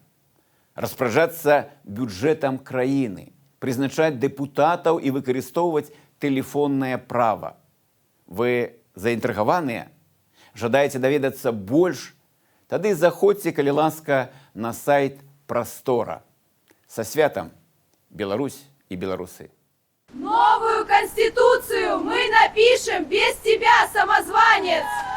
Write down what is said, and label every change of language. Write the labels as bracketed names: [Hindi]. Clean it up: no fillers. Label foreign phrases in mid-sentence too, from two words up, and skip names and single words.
[Belarusian] Распараджацца бюджэтам краіны, прызначаць дэпутатаў і выкарыстоўваць тэлефоннае права. Вы заінтрыгаваныя? Жадаеце даведацца больш? Тады заходзьце, калі ласка, на сайт Прастора. [Russian] Са святам, Беларусь и белорусы! Новую Конституцию мы напишем без тебя, самозванец!